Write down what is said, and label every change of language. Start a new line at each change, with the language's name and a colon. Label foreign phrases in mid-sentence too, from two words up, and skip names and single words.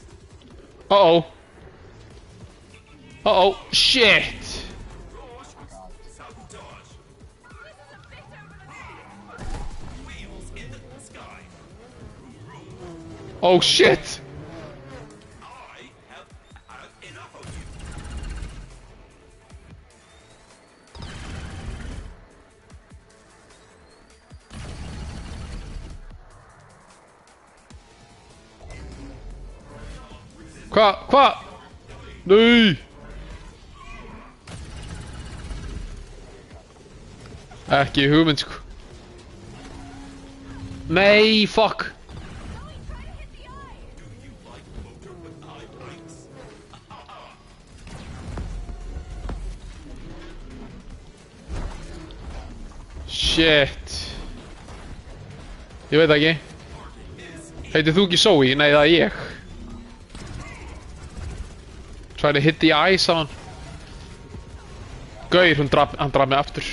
English: Uh-oh. Uh-oh. Shit! Sabotage. This is a bit over the top. Wheels in the sky. Oh shit! I have had enough of you.
Icelandic: Hvað? Nei! Ekki hugmynd sko. Nei,
English: fuck! Zoe, try to hit the eye. You like motor with eye brakes? Shit.
Icelandic: Ég veit ekki. Heitir þú ekki Zoe? Nei, það er ég.
English: Try to hit the eye,
Icelandic: sagði hann. Gaur, hann draf mig aftur.